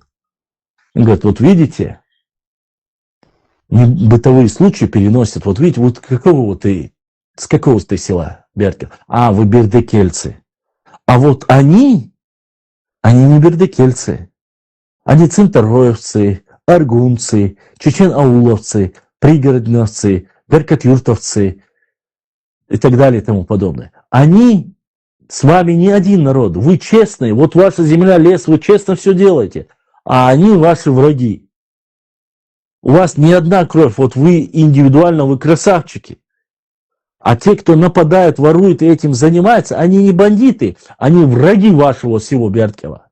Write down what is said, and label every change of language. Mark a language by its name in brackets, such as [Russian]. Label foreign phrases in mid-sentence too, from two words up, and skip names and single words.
[Russian] Он говорит, вот видите, бытовые случаи переносят, вот видите, вот с какого ты села, Бердкев? А, вы бердекельцы. А вот они не бердекельцы. Они цинтароевцы, аргунцы, чечен-ауловцы, пригородновцы, беркетюртовцы и так далее и тому подобное. Они с вами не один народ. Вы честные, вот ваша земля, лес, вы честно все делаете. А они ваши враги. У вас не одна кровь, вот вы индивидуально, вы красавчики. А те, кто нападает, ворует и этим занимается, они не бандиты, они враги вашего всего Бердкева.